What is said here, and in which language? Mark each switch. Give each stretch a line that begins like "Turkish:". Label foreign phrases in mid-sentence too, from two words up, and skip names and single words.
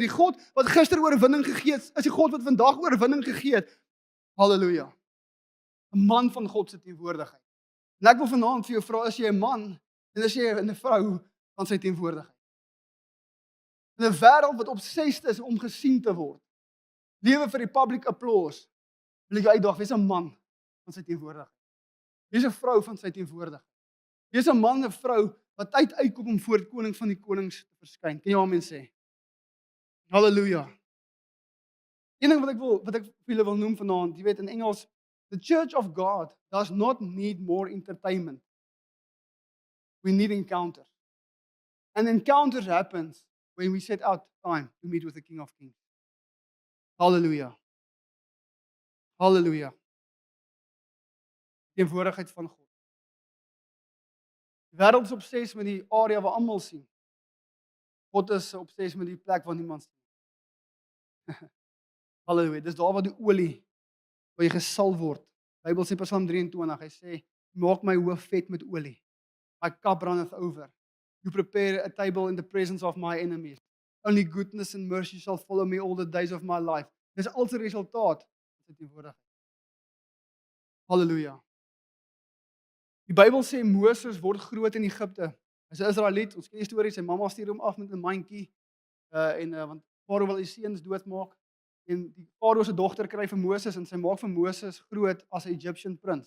Afrikaans: Die God wat gister oorwinning gegee het, is die God wat vandag oorwinning gegee het. Halleluja. 'n Man van God se teenwoordigheid. En ek wil vanaand vir jou vra, is jy 'n man en is jy 'n vrou van sy teenwoordigheid? In 'n wêreld wat obsessed is om gesien te word. Lewe vir die
English: public applause.
Afrikaans: Wil ek jou uitdaag, wees 'n man van sy teenwoordigheid. Wees 'n vrou van sy teenwoordigheid. Wees 'n man en 'n vrou wat uitkom om voor die koning van die konings te verskyn. Kan jy amen sê? Halleluja. Een ding wat ek vir julle wil noem vanaand, jy weet in Engels,
English: the church of God does not need more entertainment. We need encounters. And encounters happens when we set out time to meet with the King of Kings.
Afrikaans: Halleluja. Halleluja. Teenwoordigheid van God. Die wêreld is obsessief met die area waar almal sien. God is obsessief met die plek waar niemand sien. Halleluja. Dis daar waar die olie waar jy gesalf word. Die Bybel sê Psalm 23, hy sê, "Maak my hoof vet met olie.
English: My cup runneth over. You prepare a table in the presence of my enemies. Only goodness and mercy shall follow me all the days of my life."
Afrikaans: Dis al se resultaat van sy teenwoordigheid. Halleluja. Die Bybel sê Moses word groot in Egipte. Hy's 'n Israeliet. Ons ken die storie, sy mamma stuur hom af met 'n mandjie want Farao wil sy seuns doodmaak en die Farao se dogter kry vir Moses en sy maak vir Moses groot as 'n Egyptian prins.